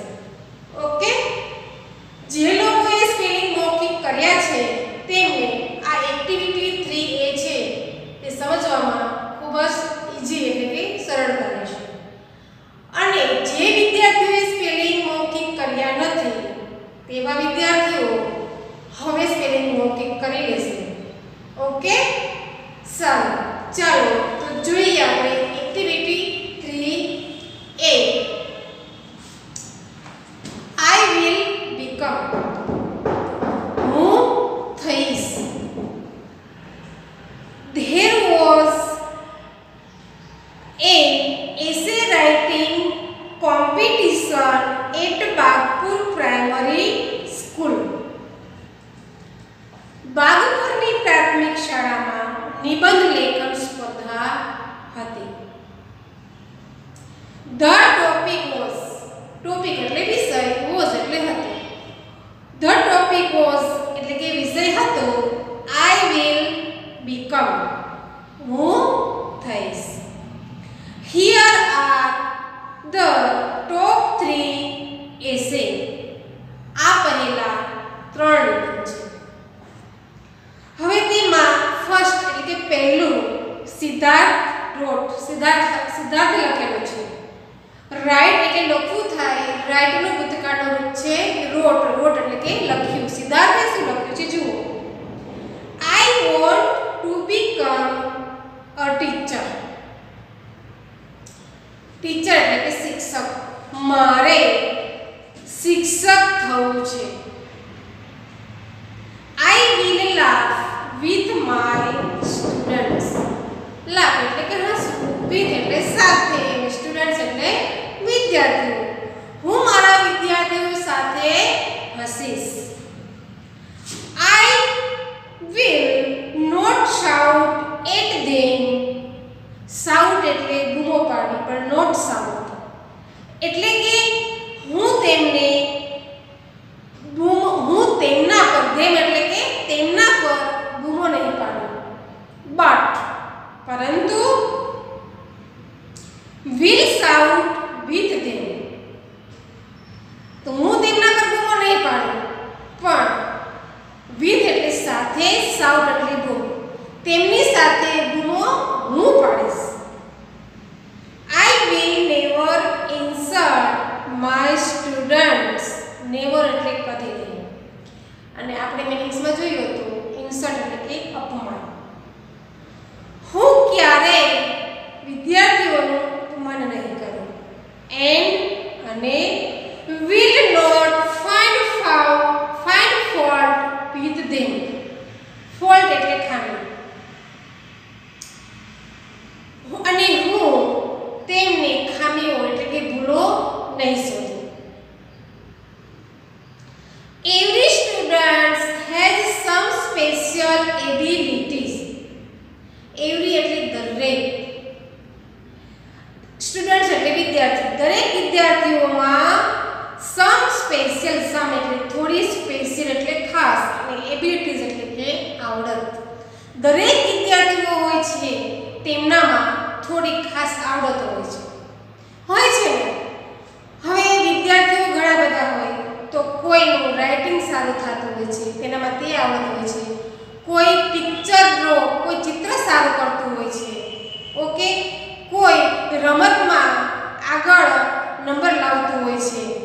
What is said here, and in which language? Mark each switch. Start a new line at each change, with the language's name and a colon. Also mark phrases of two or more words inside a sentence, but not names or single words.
Gujarati: ઓકે, જે લોકોએ સ્પેલિંગ મૌખિક કર્યા છે તેમને આ એક્ટિવિટી 3A છે તે સમજવામાં ખૂબ જ ઈઝી એટલે કે સરળતા રહેશે અને જે વિદ્યાર્થીઓએ સ્પેલિંગ મૌખિક કર્યા નથી તેવા વિદ્યાર્થીઓ હવે સ્પેલિંગ મૌખિક કરી લેશે। ઓકે, સારું, ચાલો તો જોઈએ આપણે એક્ટિવિટી 3A।
English: I will become,
Gujarati: હું થઈશ।
English: There was an essay writing competition at Bagpur Primary School.
Gujarati: બાગપુરની પ્રાથમિક શાળામાં નિબંધ લેખન સ્પર્ધા હતી।
English: The topic was,
Gujarati: ટોપિક એટલે વિષય, was એટલે હતો।
English: The topic was
Gujarati: એટલે કે વિષય હતો
English: I will become,
Gujarati: હું થઈશ।
English: Here are the top 3 essay.
Gujarati: આ પહેલા 3 નિબંધ છે। હવે તેમાં ફર્સ્ટ એટલે કે પહેલું સિદ્ધાર્થ લખેલું છે। રાઇટ એટલે લખવું થાય, રાઇટ નો ભૂતકાળનો રૂપ છે રોટ એટલે કે લખ્યું। સિદ્ધાર્થે શું લખ્યું છે જુઓ,
English: I want to become a teacher.
Gujarati: ટીચર એટલે કે શિક્ષક, મારે શિક્ષક થવું છે।
English: I will laugh with my students.
Gujarati: laugh એટલે કે હસવું, with એટલે સાથે, students એટલે વિદ્યાર્થીઓ, હું મારા વિદ્યાર્થીઓ સાથે હસીશ।
English: I will not shout at them.
Gujarati: shout એટલે બૂમો પાડવી, પણ
English: not shout
Gujarati: એટલે કે હું તેમના પર, them એટલે કે તેમના પર બૂમો નહીં પાડું,
English: but પરંતુ will shout with them,
Gujarati: તો હું તેમના પર બૂમો નહીં પાડું, પણ with એટલે સાથે, shout એટલે બૂમો, તેમની સાથે બૂમો હું પાડીશ।
English: I will never insult my students.
Gujarati: never એટલે કદી નહીં, અને આપણે મીનિંગ્સમાં જોયું હતું ઇન્સલ્ટ એટલે કે અપમાન। હું ક્યારેય વિદ્યાર્થીઓનું અપમાન નહીં કરું,
English: and અને will not find fault with them.
Gujarati: fault એટલે ખામી, અને હું તેમની ખામીઓ એટલે કે ભૂલો નહીં શોધું।
English: Every student has some special abilities.
Gujarati: Every એટલે દરેક, સ્ટુડન્ટ્સ એટલે વિદ્યાર્થી, દરેક વિદ્યાર્થીઓમાં
English: some special,
Gujarati: some એટલે થોડી, સ્પેશિયલ એટલે ખાસ, અને એબિલિટીઝ એટલે કે આવડત। દરેક વિદ્યાર્થીઓ હોય છે તેમનામાં થોડી ખાસ આવડત હોય છે ને। હવે વિદ્યાર્થીઓ ઘણા બધા હોય તો કોઈનું રાઇટિંગ સારું થતું હોય છે, તેનામાં તે આવડત હોય છે, કોઈ કોઈ ચિત્ર સારું કરતું હોય છે, ઓકે, કોઈ રમતમાં આગળ નંબર લાવતું હોય છે।